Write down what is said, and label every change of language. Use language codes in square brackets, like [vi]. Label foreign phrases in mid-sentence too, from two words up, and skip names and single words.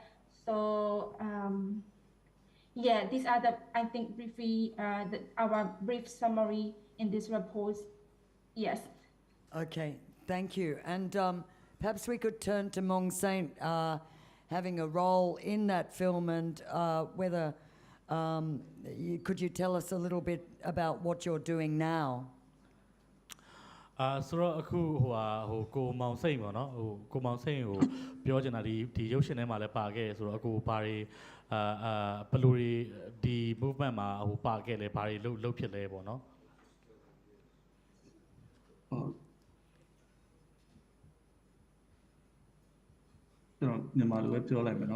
[en] So yeah, these are I think, briefly, our brief summary in this report. Yes. Okay, thank you. And perhaps we could turn to Mong Saint having a role in that film, and whether could you tell us a little bit about what you're doing now? [my] ဆိုတော့အခုကိုမောင်စိန်ပေါ့နော်ကိုမောင်စိန်ကိုပြောချင်တာဒီရုပ်ရှင်ထဲမှာလည်းပါခဲ့ဆိုတော့အခုဘာတွေဘယ်လိုတွေဒီ movement မှာပါခဲ့လဲဘာတွေလုပ်ဖြစ်လဲပေါ့နော် ကျွန်တော်မြန်မာလိုပဲပြောလိုက်မယ်နော်